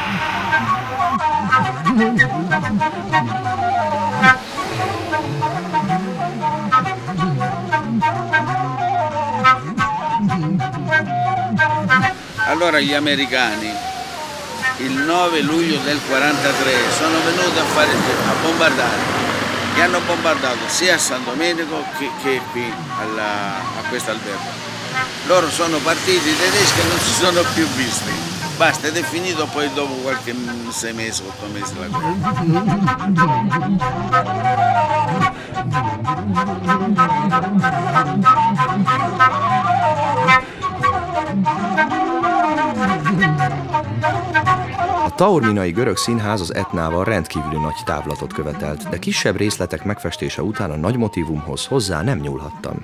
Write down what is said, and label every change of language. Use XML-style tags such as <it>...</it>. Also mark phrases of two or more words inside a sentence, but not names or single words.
<it>Allora gli americani il 9 luglio del 43 sono venuti a bombardare, che hanno bombardato sia a San Domenico che qui a questo albergo. Loro sono partiti, i tedeschi non si sono più visti, basta, ed è finito poi dopo qualche 6 mesi, 8 mesi la guerra.</it> <hu>A taorminai görög színház az Etnával rendkívüli nagy távlatot követelt, de kisebb részletek megfestése után a nagy motívumhoz hozzá nem nyúlhattam.</hu>